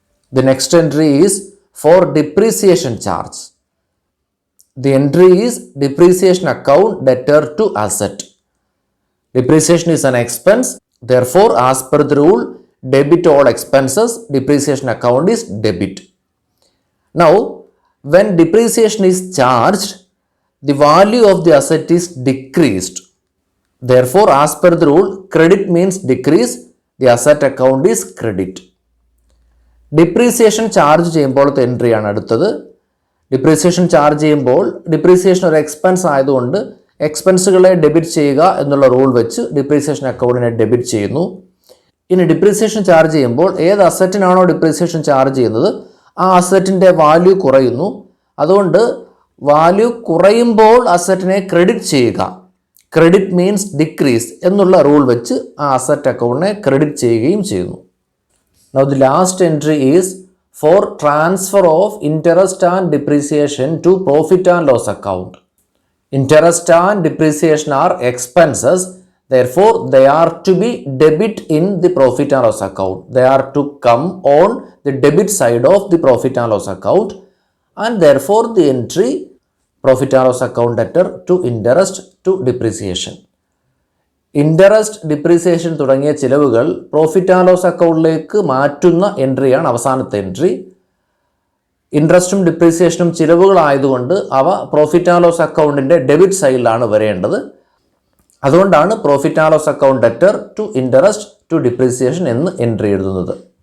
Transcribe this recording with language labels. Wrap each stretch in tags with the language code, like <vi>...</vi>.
<en>The next entry is for depreciation charge. The entry is depreciation account debtor to asset. Depreciation is an expense. Therefore, as per the rule, debit all expenses, depreciation account is debit. Now, when depreciation is charged, the value of the asset is decreased. Therefore, as per the rule, credit means decrease, the asset account is credit.</en> <ml>Depreciation charge ചെയ്യുമ്പോഴത്തെ എൻട്രിയാണ് അടുത്തത്. Depreciation charge ചെയ്യുമ്പോൾ depreciation ഒരു expense ആയതുകൊണ്ട് എക്സ്പെൻസുകളെ debit ചെയ്യുക എന്നുള്ള rule വെച്ച് depreciation അക്കൗണ്ടിനെ debit ചെയ്യുന്നു. ഇനി depreciation charge ചെയ്യുമ്പോൾ ഏത് അസറ്റിനാണോ ഡിപ്രീസിയേഷൻ ചാർജ് ചെയ്യുന്നത് ആ അസറ്റിൻ്റെ വാല്യൂ കുറയുന്നു. അതുകൊണ്ട് വാല്യൂ കുറയുമ്പോൾ അസറ്റിനെ ക്രെഡിറ്റ് ചെയ്യുക, ക്രെഡിറ്റ് മീൻസ് ഡിക്രീസ് എന്നുള്ള റൂൾ വെച്ച് ആ അസറ്റ് അക്കൗണ്ടിനെ ക്രെഡിറ്റ് ചെയ്യുകയും ചെയ്യുന്നു.</ml> <en>Now the last entry is for transfer of interest and depreciation to profit and loss account. Interest and depreciation are expenses, therefore they are to be debit in the profit and loss account. They are to come on the debit side of the profit and loss account, and therefore the entry profit and loss account debtor to interest to depreciation.</en> <ml>Interest, depreciation തുടങ്ങിയ ചിലവുകൾ profit and loss അക്കൗണ്ടിലേക്ക് മാറ്റുന്ന എൻട്രിയാണ് അവസാനത്തെ entry. ഇൻട്രസ്റ്റും ഡിപ്രീസിയേഷനും ചിലവുകളായതുകൊണ്ട് അവ profit and loss അക്കൗണ്ടിൻ്റെ debit സൈഡിലാണ് വരേണ്ടത്. അതുകൊണ്ടാണ്</ml> <en>profit and loss account debtor to interest to depreciation</en> <ml>എന്ന് എൻട്രി എഴുതുന്നത്.</ml>